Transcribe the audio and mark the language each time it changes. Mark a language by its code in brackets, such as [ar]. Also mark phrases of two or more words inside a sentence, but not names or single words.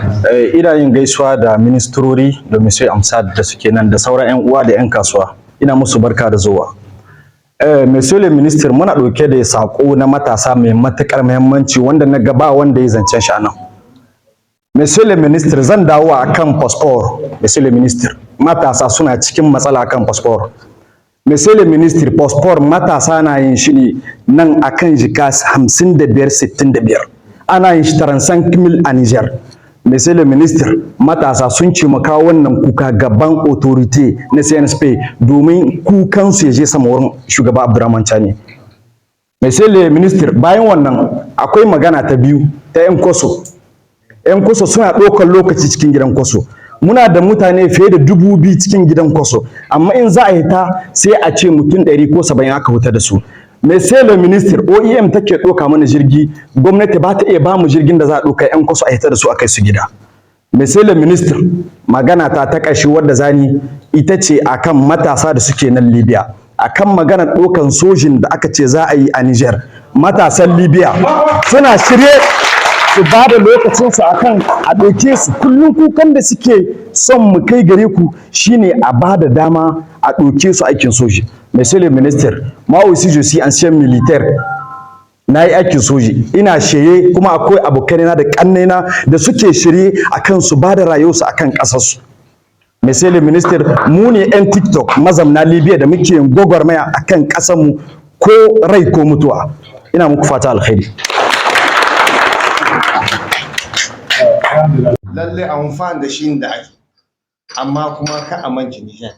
[ha] Ina yin gaisuwa da ministrori da Monsieur Amsad da suke nan da sauran 'yan uwa da 'yan kasuwa. Ina musu barka da zuwa. [fr] Monsieur le Ministre, [ha] muna ɗauke da saƙo na matasa mai matuƙar muhimmanci wanda na gaba wanda ya zancen shi a nan. [fr] Monsieur le Ministre, [ha] zan dawo a kan fasfor. [fr] Monsieur le Ministre, [ha] matasa suna cikin matsala kan fasfor. [fr] Monsieur le Ministre, [ha] fasfor matasa na yin shi ne nan akan jika 55-65. Ana yin shi 35,000 a Niger. [fr] Monsieur le Ministre, [ha] matasa sun ce mu kawo wannan kuka gaban autorité na CNSP domin kukansu ya je sama wurin shugaba Abdurrahman Chani. [fr] Monsieur le Ministre, [ha] bayan wannan akwai magana ta biyu ta 'yan kwaso. 'Yan kwaso suna ɗaukar lokaci cikin gidan kwaso. Muna da mutane fiye da 2,000 cikin gidan kwaso, amma in za a yi ta sai a ce mutum 100 ko 70 aka huta da su. [fr] Monsieur le Ministre, [ha] OEM take ɗauka mana jirgi, gwamnati ba ta iya ba mu jirgin da za a ɗauka 'yan kwaso a hita da su a kai su gida. [fr] Monsieur le Ministre, [ha] magana ta ƙarshe wadda zani ita ce akan matasa da suke nan Libya. Akan maganar ɗaukan sojin da aka ce za a yi a Niger. Matasan Libya suna shirye su ba da lokacinsu akan a ɗauke su. Kullum kukan da suke son mu kai gare ku shine a ba da dama a ɗauke su aikin soji. [fr] Monsieur le Ministre, moi aussi je suis ancien militaire. [ha] Na yi aikin soji, ina shirye kuma akwai abokaina da ƙannena da suke shirye akan su ba da rayuwarsu akan ƙasarsu. [fr] Monsieur le Ministre, [ha] mu ne 'yan TikTok mazamna Libya da muke yin gwagwarmaya akan ƙasarmu ko rai ko mutuwa. Ina muku fata alkhairi. Lalle amfani da shi da ake, amma kuma ka amince Niger.